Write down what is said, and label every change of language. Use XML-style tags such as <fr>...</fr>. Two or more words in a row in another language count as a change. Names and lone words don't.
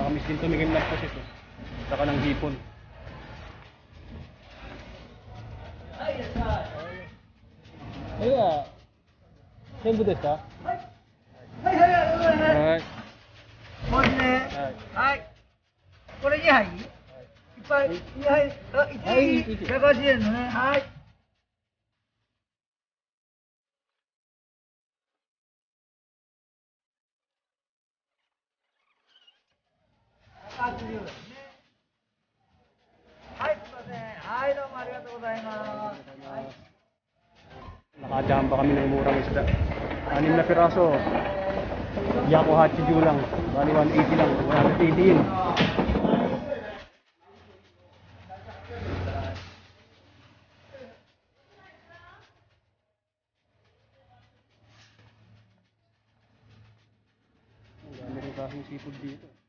<tl>Yung tumingin ng pusit eh. Saka ng hipon. Ayun.</tl> <ja>全部ですか? Alright. もうね、はい。これ2杯いっぱい、2杯、あ、1杯180円のね、はい。180円ね。はい、すいません。はい、どうもありがとうございます。はい。</ja> <tl>Nakajamba kami ng murang isda. 6 na piraso.</tl> <ja>百八十</ja> <tl>lang. Bali 180 lang. 180 yun. Ang dami rin kasing seafood dito.</tl>